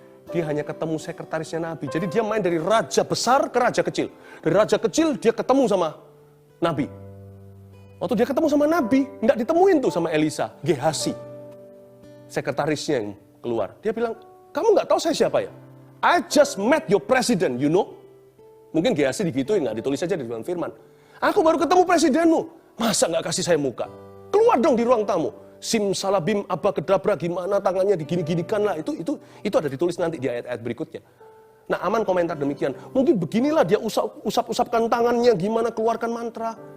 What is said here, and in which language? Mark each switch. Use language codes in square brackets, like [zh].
[id] dia hanya ketemu sekretarisnya Nabi. Jadi dia main dari raja besar ke raja kecil. Dari raja kecil dia ketemu sama Nabi. Waktu dia ketemu sama Nabi, nggak ditemuin tuh sama Elisa, Gehazi. Sekretarisnya yang keluar. Dia bilang, kamu nggak tahu saya siapa ya? [en] I just met your president, you know. [id] Mungkin Gehazi digituin, nggak ditulis aja di dalam firman. Aku baru ketemu presidenmu. Masa nggak kasih saya muka? Keluar dong di ruang tamu. Simsalabim, abakadabra, gimana tangannya digini-ginikan lah. Itu ada ditulis nanti di ayat-ayat berikutnya. Nah, Aman komentar demikian. Mungkin beginilah dia usap-usapkan tangannya, gimana keluarkan mantra.